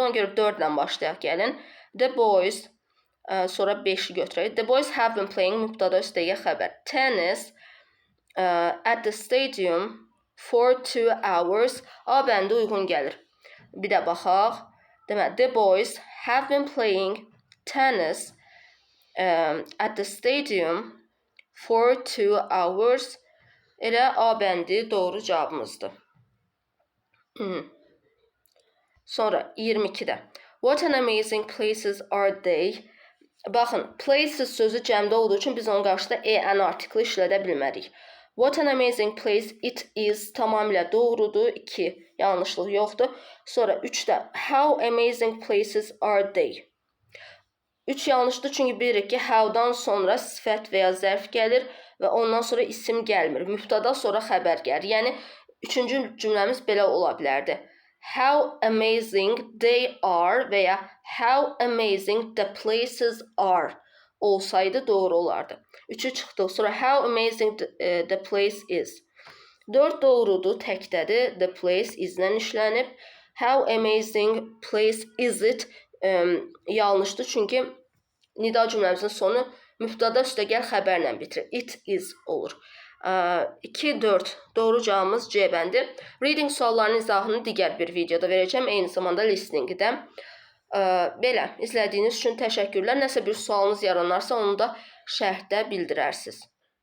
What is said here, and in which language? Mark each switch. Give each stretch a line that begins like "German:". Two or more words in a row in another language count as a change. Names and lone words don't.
Azerbaijani: Ona görə 4 ilə başlayaq gəlin.
English: The boys,
Azerbaijani: sonra 5-i götürək.
English: The boys have been playing,
Azerbaijani: mübtəda üstəyə xəbər.
English: Tennis at the stadium for 2 hours.
Azerbaijani: A bəndi uyğun gəlir. Bir də baxaq. Deməli,
English: the boys have been playing tennis at the stadium for 2 hours.
Azerbaijani: Elə A bəndi doğru cavabımızdır. Sonra 22-də.
English: What an amazing places are they?
Azerbaijani: Baxın, places sözü cəmdə olduğu üçün biz onun qarşısında an artikli işlədə bilmərik.
English: What an amazing place it is
Azerbaijani: tamamilə doğrudur. 2, yanlışlıq yoxdur. Sonra 3-də.
English: How amazing places are they?
Azerbaijani: 3 yanlışdır çünki bilirik ki, how'dan sonra sifət və ya zərf gəlir və ondan sonra isim gəlmir. Mübtəda sonra xəbər gəlir. Yəni, 3-cü cümləmiz belə ola bilərdi.
English: How amazing they are
Azerbaijani: və ya
English: how amazing the places are
Azerbaijani: olsaydı doğru olardı. 3'ü çıxdıq.
English: Sonra how amazing the place is.
Azerbaijani: 4 doğrudur, təkdədir.
English: The place is-
Azerbaijani: lə işlənib.
English: How amazing place is it
Azerbaijani: yanlışdır çünki nida cümləmizin sonu mübtəda üstəgəl xəbərlə bitirir.
English: It is
Azerbaijani: olur. 2, 4 doğru cavabımız C bəndi. Reading suallarının izahını digər bir videoda verəcəm. Eyni zamanda listeningi də. Belə, izlədiyiniz üçün təşəkkürlər. Nəsə bir sualınız yaranarsa onu da şərhdə bildirərsiniz.